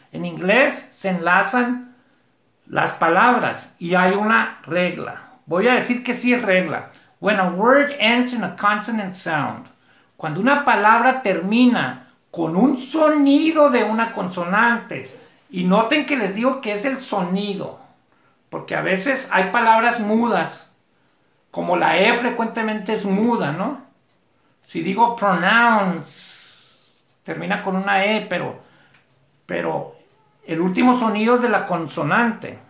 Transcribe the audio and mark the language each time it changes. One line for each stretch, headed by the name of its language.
Spanish: En inglés se enlazan las palabras y hay una regla. Voy a decir que sí es regla.
English: When a word ends in a consonant sound.
Spanish: Cuando una palabra termina con un sonido de una consonante. Y noten que les digo que es el sonido. Porque a veces hay palabras mudas. Como la E frecuentemente es muda, ¿no? Si digo pronounce, termina con una E, pero el último sonido es de la consonante.